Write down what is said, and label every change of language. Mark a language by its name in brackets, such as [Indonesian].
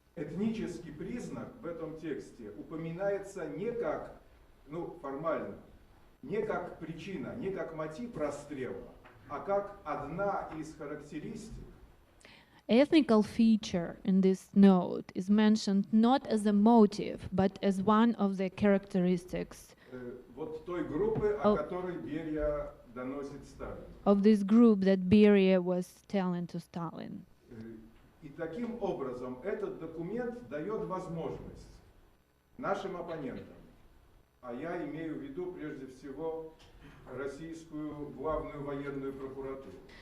[Russian] Этнический признак в этом тексте упоминается не как, формально, не как причина, не как мотив расстрела, а как одна из характеристик. [English] Ethnical feature in this note is mentioned not as a motive, but as one of the characteristics [Russian] Вот той группы, о которой Берия доносит Сталину. [English] of this group that Beria was telling to Stalin. [Russian] И таким образом этот документ дает возможность нашим оппонентам, а я имею в виду прежде всего российскую главную военную прокуратуру.